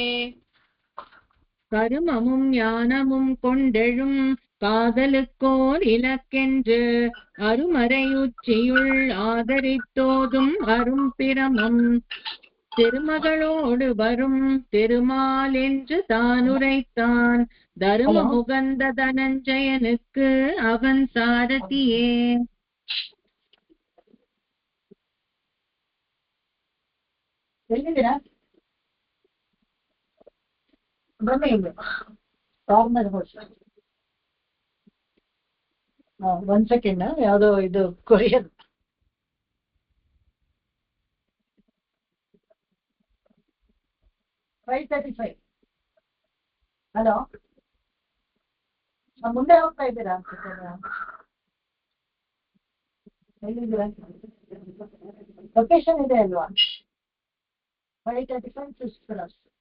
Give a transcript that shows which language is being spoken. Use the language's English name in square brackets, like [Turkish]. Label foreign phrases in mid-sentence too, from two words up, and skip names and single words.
[Tamil] கருமமும் ஞானமும் கொண்டெழும் காதலுக்கோர் இலக்கென்று அருமறை உச்சியுள் ஆதரித்தோதும் அரும்பிரமம் திருமகளோடு வரும் திருமால் என்று தான் உரைத்தான். தரும முகந்த தனஞ்சயனுக்கு அவன் சாரதியே. [Kannada] ಹೇಳಿದ್ದೀರಾ ಬನ್ನಿ ಇಲ್ಲಿ ಕಾರ್ನರ್ ಹೊಸ 1 ಸೆಕೆಂಡ್ ಯಾವ್ದೋ ಇದು ಕೊರಿಯನ್ 5:35 ಹಲೋ ಮುಂದೆ ಹೋಗ್ತಾ ಇದ್ದೀರಾ ಎಲ್ಲಿದ್ದೀರಾ ಲೊಕೇಶನ್ ಇದೆ ಅಲ್ವಾ 5:35 6 ಕ್ರಾಸ್